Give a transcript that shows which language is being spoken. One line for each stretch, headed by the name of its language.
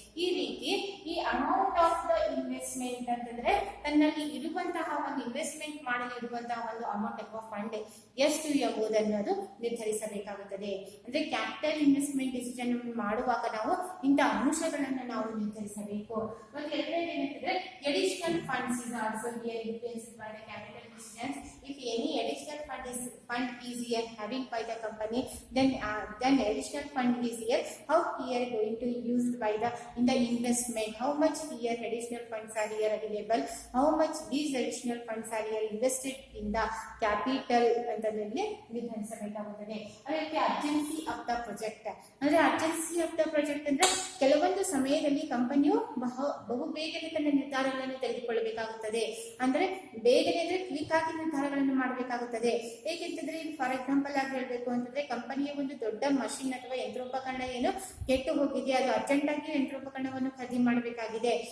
Kannada: ಈ ರೀತಿ ಈ
English: amount of the investment
Kannada: ಅಂತಂದ್ರೆ ತನ್ನಲ್ಲಿ ಇರುವಂತಹ ಒಂದು ಇನ್ವೆಸ್ಟ್ಮೆಂಟ್ ಮಾಡಲು ಇರುವಂತಹ ಒಂದು ಅಮೌಂಟ್ ಅಥವಾ ಫಂಡ್ ಎಷ್ಟು ಎಂಬುದನ್ನು ಅದು ನಿರ್ಧರಿಸಬೇಕಾಗುತ್ತದೆ. ಅಂದ್ರೆ ಕ್ಯಾಪಿಟಲ್ ಇನ್ವೆಸ್ಟ್ಮೆಂಟ್ ಡಿಸಿಷನ್ ಮಾಡುವಾಗ ನಾವು ಇಂತಹ ಅಂಶಗಳನ್ನು ನಾವು ನಿರ್ಧರಿಸಬೇಕು. ಮತ್ತು ಎರಡನೇದು ಏನಂತಂದ್ರೆ
English: additional funds is also here influenced by the capital decisions. If any additional fund is here having by the company, then additional fund is here. How here going to used by in the investment? How much here additional funds are here available? How much these additional funds are here invested in the capital
Kannada: ಅಂತಂದ್ರೆ ನಿರ್ಧರಿಸಬೇಕಾಗುತ್ತದೆ. ಅದಕ್ಕೆ
English: urgency of the project
Kannada: ಅಂದ್ರೆ urgency of the project ಅಂದ್ರೆ ಕೆಲವೊಂದು ಸಮಯದಲ್ಲಿ ಕಂಪನಿಯು ಬಹು ಬೇಗನೆ ತನ್ನ ನಿರ್ಧಾರಗಳನ್ನು ತೆಗೆದುಕೊಳ್ಳಬೇಕಾಗುತ್ತದೆ. ಅಂದ್ರೆ ಬೇಗನೆ ಅಂದ್ರೆ ಕ್ವಿಕ್ ಆಗಿ ನಿರ್ಧಾರಗಳನ್ನು ಮಾಡಬೇಕಾಗುತ್ತದೆ. ಏಕೆಂತಂದ್ರೆ
English: for example
Kannada: ಆಗಿ ಹೇಳ್ಬೇಕು ಅಂತಂದ್ರೆ ಕಂಪನಿಯ ಒಂದು ದೊಡ್ಡ ಮಷಿನ್ ಅಥವಾ ಯಂತ್ರೋಪಕರಣ ಏನು ಕೆಟ್ಟು ಹೋಗಿದೆ, ಅದು ಅರ್ಜೆಂಟ್ ಆಗಿ ಯಂತ್ರೋಪಕರಣವನ್ನು ಖರೀದಿ ಮಾಡಬೇಕಾಗಿದೆ.